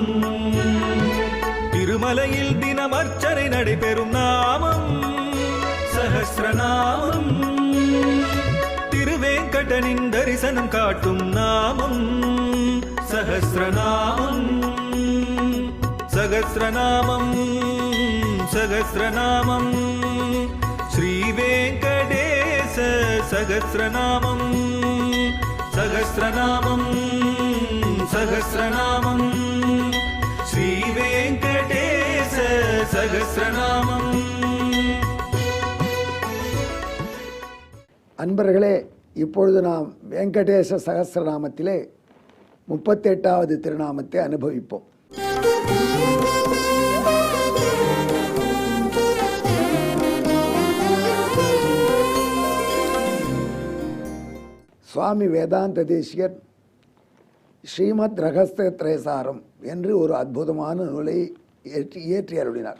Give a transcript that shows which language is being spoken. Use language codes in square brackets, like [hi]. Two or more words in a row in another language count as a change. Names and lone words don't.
[ta] திருமலையில் தினம் அர்ச்சனை நடைபெறும் நாமம் சஹஸ்ரநாமம். திருவேங்கடனின் தரிசனம் காட்டும் நாமம் சஹஸ்ரநாமம். [sa] सहस्रनामम् सहस्रनामम् श्रीवेङ्कटेश सहस्रनामं सहस्रनामं सहस्रनामं श्रीवेङ्कटेश सहस्रनामं। [ta] அன்பர்களே, இப்பொழுது நாம் வெங்கடேச சகஸ்ரநாமத்திலே 38வது திருநாமத்தை அனுபவிப்போம். சுவாமி வேதாந்த தேசிகர் ஸ்ரீமத் ரகஸ்ய திரயசாரம் என்று ஒரு அற்புதமான நூலை இயற்றி அருளினார்.